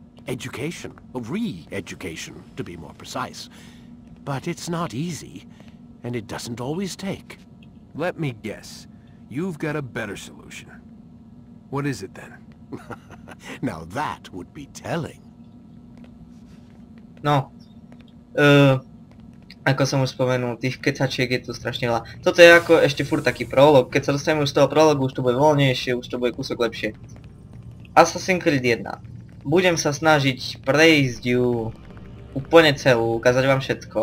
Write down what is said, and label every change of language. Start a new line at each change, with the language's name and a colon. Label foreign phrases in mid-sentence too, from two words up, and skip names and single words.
English: Education, re-education, to be more precise. But it's not easy, and it doesn't always take. Let me guess. You've got a better solution. What is it then? Now that would be telling. No.
Slovak: Ako som už spomenul, tých kecačiek je tu strašne veľa. Toto je ako ešte furt taký prolog. Keď sa dostaneme už z toho prologu, už to bude voľnejšie, už to bude kúsok lepšie. Assassin's Creed 1. Budem sa snažiť prejsť ju úplne celú, ukázať vám všetko.